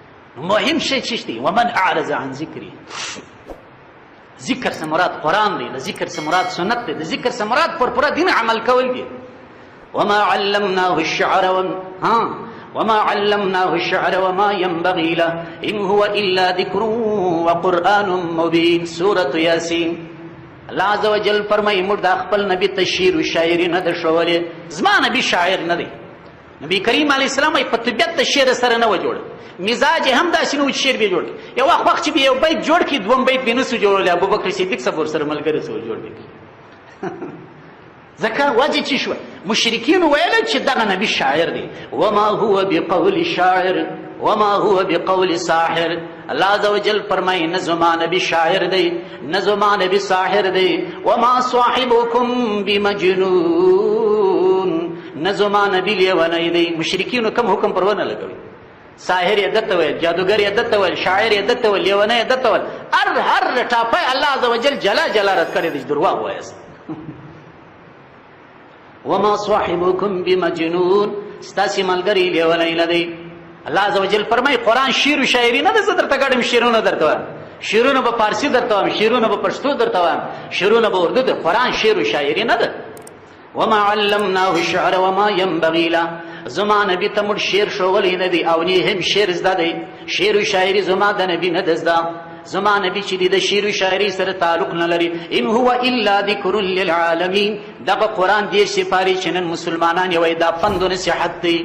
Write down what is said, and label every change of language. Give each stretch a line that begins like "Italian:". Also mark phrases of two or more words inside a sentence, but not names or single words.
Pashto: مهم شی چی دی؟
Arabic: ومن اعرض عن ذکری،
Urdu: ذکر سے مراد
Pashto: قرآن دی،
Urdu: ذکر سے مراد
Pashto: سنت دی،
Urdu: ذکر سے مراد
Pashto: پر پورا دین عمل کول دی.
Arabic: وما علمناه الشعر وما علمناه الشعر وما ينبغي له ان هو الا ذکر وقرآن مبین. سورة یاسین. الله عز وجل
Pashto: فرمایي موږ د خپل نبی ته شعر و شاعري نه ده ښولې. زما نبی شاعر نه دی. نبی کریم
Arabic: علیه السلام
Pashto: په طبیعت د شعر سره نه و جوړ، مزاج هم داسې نه و چې شعر به جوړ کړي. یو وخت چې به یو بیت جوړ کړي دوم بیت به نه سو جوړولی. ابوبکر صدیق صاحب ورسره ملګری سو جوړ کړي. ځکه وجه چې شوه مشرکین ویل چې دغه نبی شاعر دی.
Arabic: وما هو بقول شاعر وما هو بقول ساحر. الله عز وجل
Pashto: فرمایي نه زما نبی شاعر دی نه زما نبی ساحر دی.
Arabic: وما صاحبكم بمجنون.
Pashto: نه زما نبی لیونی دی. مشرکینو کم حکم پر ونه لګوي. ساحر یې دته ویل، جادوګر یې دته ویل، شاعر یې دته ویل، لیونی یې دته ویل. هر ټاپی
Arabic: الله عز وجل
Pashto: جلا رد کړی دی چې درواغ وایاست.
Arabic: وما صاحبكم بمجنون.
Pashto: ستاسې ملګری لیونی نه دی.
Arabic: الله عز وجل
Pashto: فرمایي قرآن شعر و شاعري نه ده. زه درته ګډم شعرونه درته وایم، شعرونه به فارسي درته وایم، شعرونه به پښتو درته وایم، شعرونه به اردو ده. قرآن شعر و شاعري نه ده.
Arabic: وما علمناه الشعر وما ينبغي له.
Pashto: زما نبی ته موږ شعر ښوولی نه دی او نه هم شعر زده دی. شعر و شاعري زما د نبي نه ده زده. زما نبی چې دی د شعر و شاعري سره تعلق نه لري.
Arabic: ان هو الا ذکر للعالمین.
Pashto: دغه قرآن دېرش سپارې چې نن مسلمانان یې وایي دا پند و نصیحت دی.